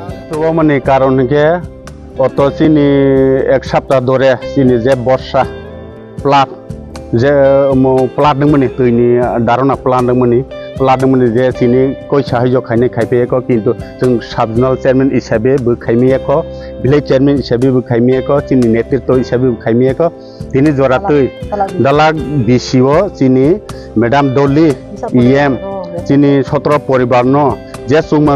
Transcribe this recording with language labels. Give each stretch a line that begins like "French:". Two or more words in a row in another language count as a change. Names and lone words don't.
Bodo: तो माने कारण के अत चिनी एक सप्ताह धरे चिनी जे बर्षा प्लाट जे प्लाट दंमोन दैनि दारना प्लाट दंमोन जे चिनी कोई साहाय्य खायने खायफेको किन्तु जों
English: subzonal chairman
Bodo: हिसाबै बो खायमेको
English: village chairman
Bodo: हिसाबै बो खायमेको चिनी नेतृत्व हिसाबै बो खायमेको दिनै जरातै दालाग बिसिओ चिनी मैडम डली ईएम चिनी 17 परिवार न जे सुमा